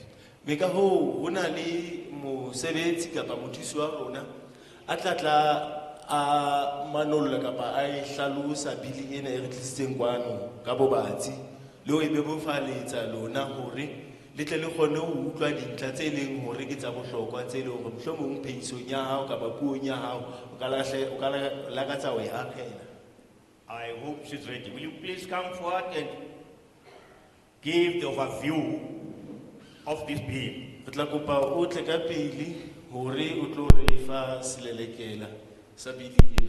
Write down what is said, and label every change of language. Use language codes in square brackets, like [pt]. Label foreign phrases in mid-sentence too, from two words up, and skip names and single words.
[st] Meka ho hona le mosebetsi kapa mothusi wa rona a tlatla a manolla kapa a e hlalosa bili ena e re tlisitseng kwano ka bobatsi le ho e bebofaletsa lona hore le tle le kgone ho utlwa dintlha tse leng hore ke tsa bohlokwa tse leng hore mohlomong phehisong ya hao kapa puong ya hao o ka lakatsa ho e akgela. [en] I hope she's ready. Will you please come forward and give the overview of this bill? [st] Re tla kopa o tle ka pele hore o tlo re fa selelekela sa bili ena.